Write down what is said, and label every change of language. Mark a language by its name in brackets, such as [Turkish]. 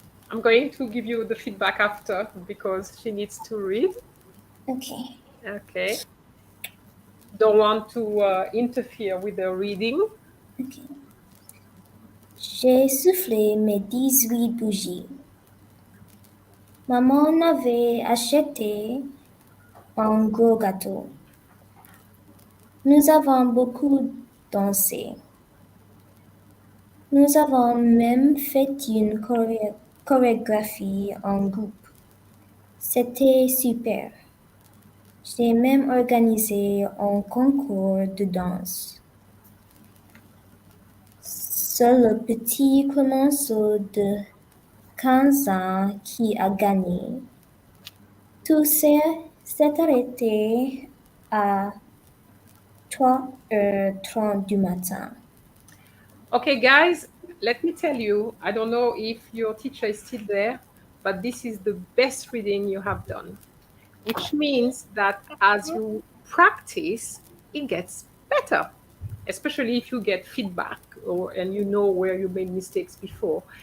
[English] I'm going to give you the feedback after because she needs to read. Okay. Okay. Don't want to interfere with the reading. Okay. [French] J'ai soufflé mes 18 bougies. Maman avait acheté un gros gâteau. Nous avons beaucoup dansé. Nous avons même fait une chorégraphie en groupe. C'était super. J'ai même organisé un concours de danse. C'est le petit Clémenceau de 15 ans qui a gagné. Tout s'est arrêté à 3h30 du matin. [English] Okay, guys, let me tell you, I don't know if your teacher is still there, but this is the best reading you have done, which means that as you practice, it gets better, especially if you get feedback and you know where you made mistakes before.